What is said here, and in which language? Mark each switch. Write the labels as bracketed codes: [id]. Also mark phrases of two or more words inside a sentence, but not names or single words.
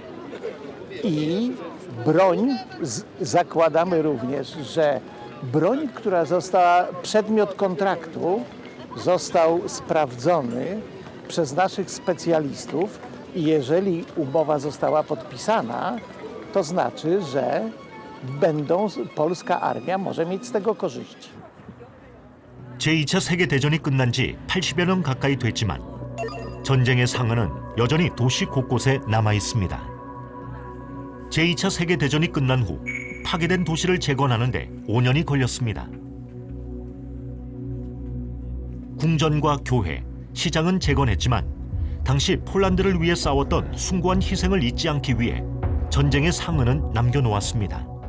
[pl] i broń, zakładamy również, że broń, która została, przedmiot kontraktu został sprawdzony przez naszych specjalistów i jeżeli umowa została podpisana, to znaczy, że polska armia może mieć z tego korzyści. [ko] 제2차 세계대전이 끝난 지 80여 년 가까이 됐지만 전쟁의 상흔은 여전히 도시 곳곳에 남아 있습니다. 제2차 세계대전이 끝난 후 파괴된 도시를 재건하는데 5년이 걸렸습니다. 궁전과 교회, 시장은 재건했지만 당시 폴란드를 위해 싸웠던 숭고한 희생을 잊지 않기 위해 전쟁의 상흔은 남겨놓았습니다.